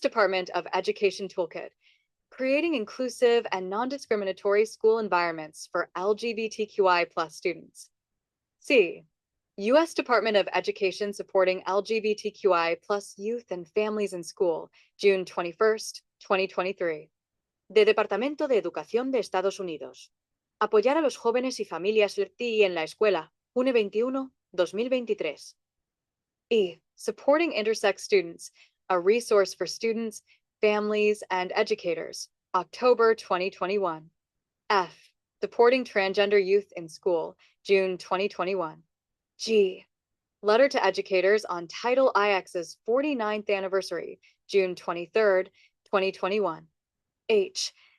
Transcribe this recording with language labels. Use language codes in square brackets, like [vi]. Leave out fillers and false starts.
[en] Department of Education Toolkit, Creating Inclusive and Non-Discriminatory School Environments for LGBTQI+ students. C. U.S. Department of Education Supporting LGBTQI+ Youth and Families in School, June 21st, 2023. [es] De Departamento de Educación de Estados Unidos. Apoyar a los jóvenes y familias LGBTI en la escuela, junio 21, 2023. E. [en] Supporting Intersex Students, a resource for students, families, and educators, October 2021. F. Supporting Transgender Youth in School, June 2021. G. Letter to Educators on Title IX's 49th anniversary, June 23rd, 2021. H.